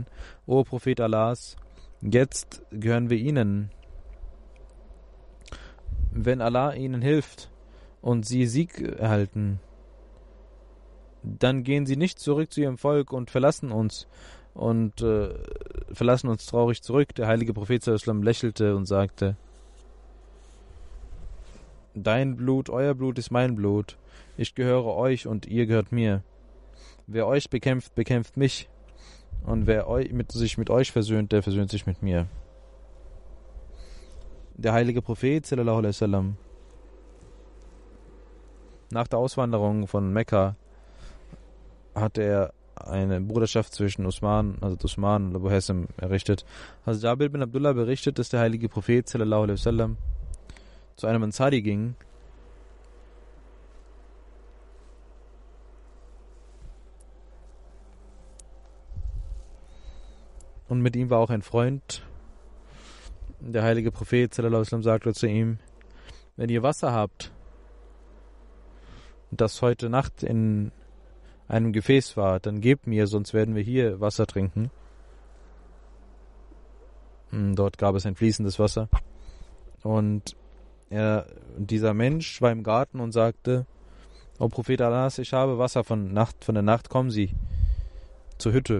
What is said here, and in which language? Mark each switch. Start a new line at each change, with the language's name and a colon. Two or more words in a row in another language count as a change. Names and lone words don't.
German: O Prophet Allahs, jetzt gehören wir Ihnen. Wenn Allah Ihnen hilft und Sie Sieg erhalten, dann gehen Sie nicht zurück zu Ihrem Volk und verlassen uns traurig zurück. Der heilige Prophet
Arabic: صلى الله عليه وسلم
German: lächelte und sagte: Dein Blut, euer Blut ist mein Blut. Ich gehöre euch und ihr gehört mir. Wer euch bekämpft, bekämpft mich. Und wer sich mit euch versöhnt, der versöhnt sich mit mir. Der heilige Prophet
Arabic: صلى الله عليه وسلم,
German: nach der Auswanderung von Mekka, hatte er eine Bruderschaft zwischen Usman und Abu Haysam errichtet. Hazrat Jabir bin Abdullah berichtet, dass der heilige Prophet
Arabic: صلى الله عليه وسلم
German: zu einem Ansari ging und mit ihm war auch ein Freund. Der heilige Prophet
Arabic: صلى الله عليه وسلم
German: sagte zu ihm: Wenn ihr Wasser habt, das heute Nacht in einem Gefäß war, dann gebt mir, sonst werden wir hier Wasser trinken. Dort gab es ein fließendes Wasser. Und dieser Mensch war im Garten und sagte: O Prophet Allahs, ich habe Wasser von der Nacht, kommen Sie zur Hütte.